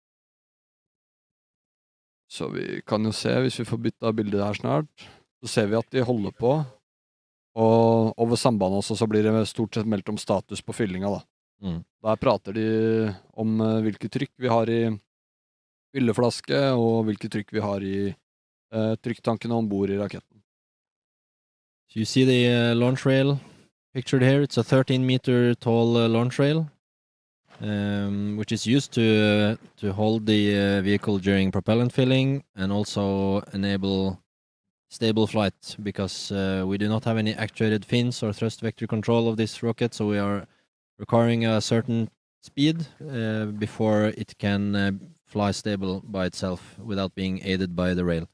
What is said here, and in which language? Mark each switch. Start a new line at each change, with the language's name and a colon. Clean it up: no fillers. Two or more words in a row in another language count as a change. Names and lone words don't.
Norwegian: Så vi kan jo se, hvis vi får bytta bildet her snart, så ser vi at de holder på, og over sambandet også så blir det stort sett meldt om status på fyllinga da. Der prater de om hvilket trykk vi har i fylleflaske, og hvilket trykk vi har i trykktankene ombord i raketten.
English: So you see the launch rail pictured here. It's a 13-meter tall launch rail, which is used to hold the vehicle during propellant filling and also enable stable flight, because we do not have any actuated fins or thrust vector control of this rocket, so we are requiring a certain speed before it can fly stable by itself without being aided by the rail.